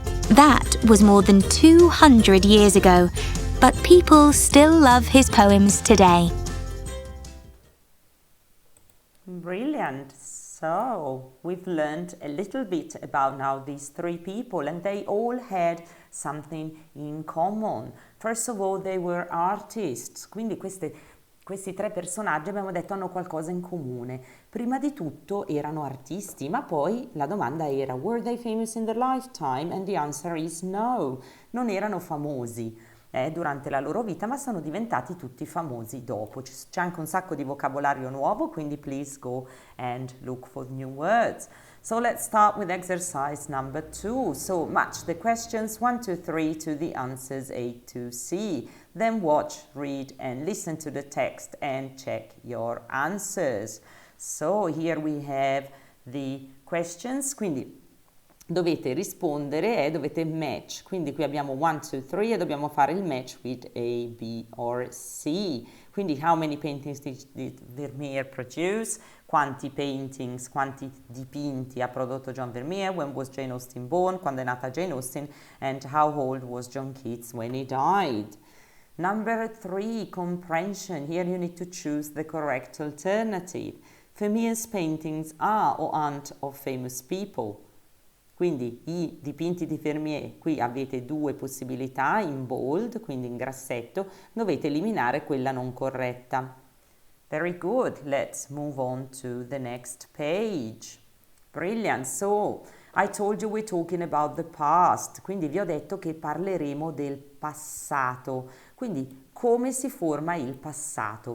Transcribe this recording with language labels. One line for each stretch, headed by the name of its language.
English: That was more than 200 years ago, but people still love his poems today. Brilliant. So, we've learned a little bit about now these three people, and they all had something in common. First of all, they were artists.
Italian: Quindi questi tre personaggi, abbiamo detto, hanno qualcosa in comune. Prima di tutto erano artisti, ma poi la domanda era:
English: were they famous in their lifetime? And the answer is no.
Italian: Non erano famosi durante la loro vita, ma sono diventati tutti famosi dopo. C'è anche un sacco di vocabolario nuovo, quindi
English: please go and look for new words. So let's start with exercise number 2. So match the questions 1 to 3 to the answers A to C. Then watch, read and listen to the text and check your answers. So here we have the questions,
Italian: quindi dovete rispondere e dovete match, quindi qui abbiamo 1, 2, 3 e dobbiamo fare il match
English: with A, B or C. Quindi how many paintings did Vermeer produce?
Italian: Quanti paintings, quanti dipinti ha prodotto John Vermeer?
English: When was Jane Austen born?
Italian: Quando è nata Jane Austen?
English: And how old was John Keats when he died? Number 3, comprehension. Here you need to choose the correct alternative. Vermeer's paintings are or aren't of famous people.
Italian: Quindi i dipinti di Vermeer, qui avete due possibilità in bold, quindi in grassetto, dovete eliminare quella non corretta.
English: Very good, let's move on to the next page. Brilliant, so I told you we're talking about the past,
Italian: quindi vi ho detto che parleremo del passato, quindi come si forma il passato.